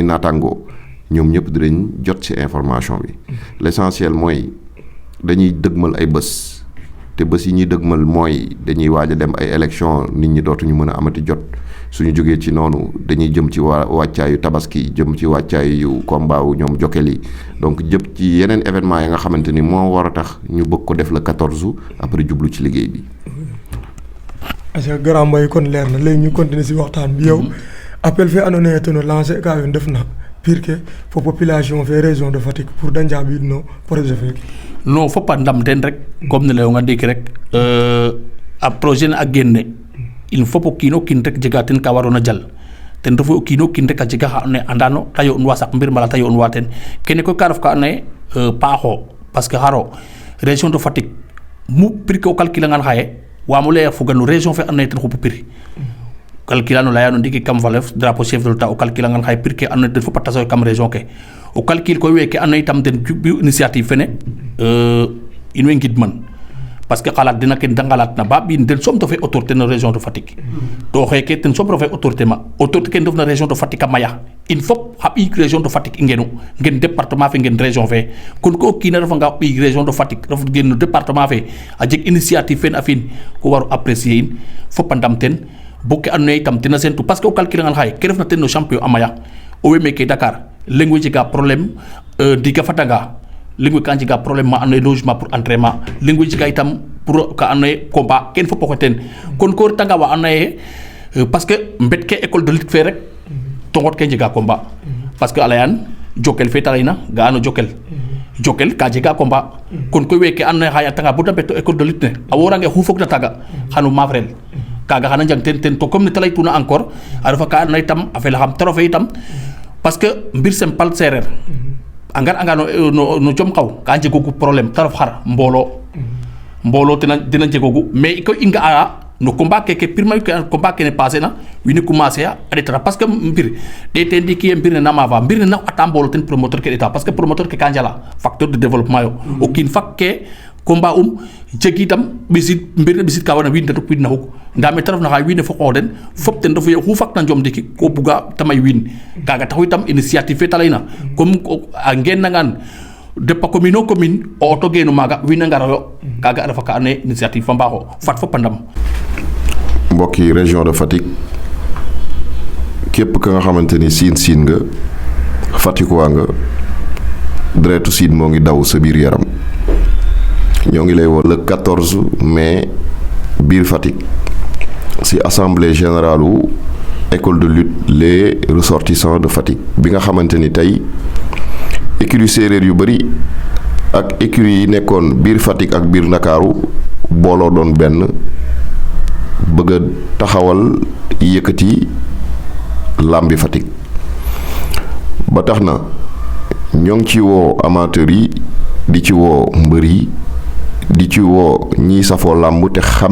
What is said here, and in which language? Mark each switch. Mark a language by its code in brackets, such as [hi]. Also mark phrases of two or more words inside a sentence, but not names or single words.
[wo] naataangoo ñoom ñëpp dinañ jot ci information bi l'essentiel mooy dañuy dëgmal ay bés te bés yi ñuy dëgmal mooy dañuy waaj a dem ay élection nit ñi dootuñu mën a amati jot suñu jógee ci noonu dañuy jëm ci wàccaayu tabaski jëm ci wàccaayu combat wu ñoom Jokal yi donc jëpp ci yeneen événement yi nga xamante ni moo war a tax ñu bëgg ko def le 14 après jublu ci liggéey bi. [fr] parce que [srr] grand Mbaye [wo] kon leer na léegi ñu continuer si waxtaan bi yow [srr] appel fe andoona yee ten o lancer ka yo ndef na [fr] pire que [srr] fo population fe région de Fatick pour da njaaɓiid no projet feeke. non fop a ndam ten rek comme ne layonga ndiiki rek a projet ne a génne [fr] il faut [srr] o kiin o kiin rek jega ten ka waroona jal ten refu o kiin o kiin rek a jega xa andoona yee andano ta yo'nuwa saq mbir mbala ta yo'nuwa ten kene koy ka ref ka andoona yee paaxo [fr] parce que [srr] xaro région de Fatick mu prix ke o calculer ngan xaye waamo lay a foga no région fe andoona yee ten xupu prix calculer no leyano ndiiki kam [fr] valeur drapeau chef de l'État [srr] o calculer ngan xaye prix ke andoona yee den fop a tasoyo kam région ke o calcul koy weeke andoona yee itam den initiative fene in way ngidman [fr] parce que [srr] xalaat dina ken da ngalaat na ba ɓiin den soom to fe autorité no région de Fatick to xeeke ten soom refe autorité ma autorité ke ndef na région de Fatick a maya in fop xa ɓiy région de Fatick i ngenu ngen département fe ngen région fe kon ko o kiina refanga ɓiy région de Fatick ref gen no département fe a jeg initiative fen a fi'in ko war o apprécier in fop a ndam ten bo ke andoona yee itam tena sentu [fr] parce que [srr] o calculer ngan xaye ke refna ten no champion a maya o we meeke Dakar leŋ we jega problème ndiiga fadanga leŋ we ka njega problème ma andoona yee [fr] logement pour entraînement [srr] leŋ we jega itam pour ka andoona yee combat ken fop oxey ten kon ko retanga wa andoona yee parce que mbet ke [fr] école de lutte [srr] fe rek to ngot ke njega combat [fr] parce que [srr] a layaan Jokal fe ta layna ga'ano Jokal ka jega combat kon koy weeke andoona yee xaye a retanga bo da mbet [fr] école de lutte [srr] ne a worange xu fogna taaga xano maafrel kaaga xana njang ten to comme ne ta laytuna encore a refa ka andoona yee itam a felaxam trop fe itam parce que mbir sempal seereer a ngar'anga no jom xaw ka njegoogu problème ta ref xar mbooloo dina njegoogu mais koy i nga'a no combat keke pirmayu ke combat kene passé na wiin we commencer a ɗetata [fr] parce que [srr] mbir ɗeete ndiiki ye mbir ne na maafa mbir ne na ata mboolo ten promoteur ke ɗeta [fr] parce que [srr] promoteur ke ka njala [fr] facteur de développement [srr] yo o kiin fak ke combat jegi itam ɓisid mbir ne ɓisid ka warna wiin tetuk wiin na xuk nda me ta refna xa wiin we fo qoox den fop ten refu ye oxu fakna njom ndiki ko buga ta may wiin kaaga taxu itam initiative fe ta layna comme a ngeenangaan depa commune o commune o auto geenu maaga wiin a ngarayo kaaga a refa ka andoona yee initiative fa mbaaxo fat fop a ndam [wo] mbokki région de Fatick képp ka nga xamante ni siin nga Fatick waa nga deretu siin moo ngi daw sa biir yaram ñoo ngi lay woo le 14 mai biir Fatick ci [fr] assemblée générale [wo] u [fr] école de lutte les ressortissants de Fatick [wo] bi nga xamante ni tey écurie séeréer yu bëri ak écurie yi nekkoon biir Fatick ak biir Ndakaaru booloo doon benn bëgg a taxawal yëkkati làmbi Fatick ba tax na ñoo ngi ci woo amateurs yi di ci woo mbër yi di ci woo ñiy safoo làmb te xam